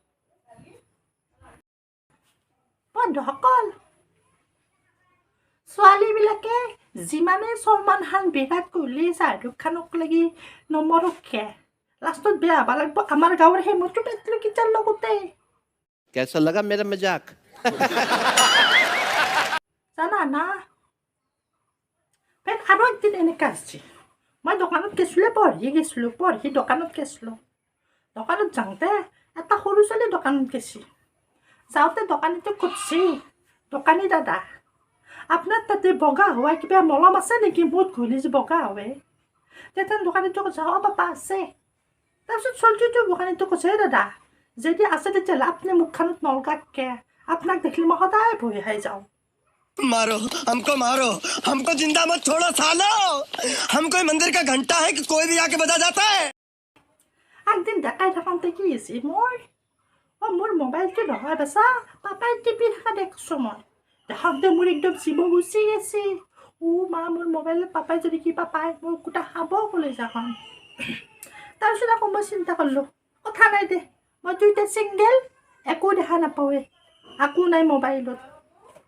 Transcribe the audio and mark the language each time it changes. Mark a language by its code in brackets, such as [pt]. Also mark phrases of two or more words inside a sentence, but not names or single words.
[as] বন্ধুসকল, ছোৱালীবিলাকে যিমানে সলমান খান, বিৰাট কোহলি, শ্বাহৰুখ খানক লাগি নমৰকে, লাষ্টত বেয়া হ'ব লাগিব আমাৰ গাঁৱৰ সেই মটো পেটলুকিটাৰ লগতে। [hi] कैसा लगा मेरा मजाक? [as] জানা না, আৰু একদিন এনেকুৱা হৈছে, মই দোকানত গৈছিলোঁ, পঢ়ি দোকানত গৈছিলোঁ। দোকানত যাওঁতে এটা সৰু ছোৱালী দোকানত গৈছে। যাওঁতে দোকানীটোক সুধিছে, দোকানী দাদা আপোনাৰ তাতে বগা হোৱা কিবা মলম আছে নেকি, বহুত ঘূলি যে বগা হয়? তেতিয়া দোকানীটোক কৈছে, অ' পাপা আছে। তাৰপিছত ছোৱালীটো দোকানীটোক কৈছে, দাদা যদি আছে তেতিয়াহ'লে আপুনি মুখখনত নলগাকে, আপোনাক দেখিলে মই সদায় ভয় খাই যাওঁ। [hi] मारो हमको जिंदा मत छोड़ो सालो। हम कोई मंदिर का घंटा है कि कोई भी आके बजा जाता है। [as] একদিন দেখাই থাকোঁতে কি হৈছে, মোৰ মোবাইলটো নহয় বাচা, পাপাই টিপি থকা দেখছোঁ মই। দেখাওঁতে মোৰ একদম জীৱ গুচি গৈছে। মা মোৰ মোবাইলত পাপাই যদি কিবা পায়, মোৰ গোটা খাব কলিজাখন। তাৰপিছত আকৌ মই চিন্তা কৰিলোঁ, কথা নাই দে, মইতো এতিয়া ছিংগেল, একো দেখা নাপাওঁৱে, একো নাই মোবাইলত।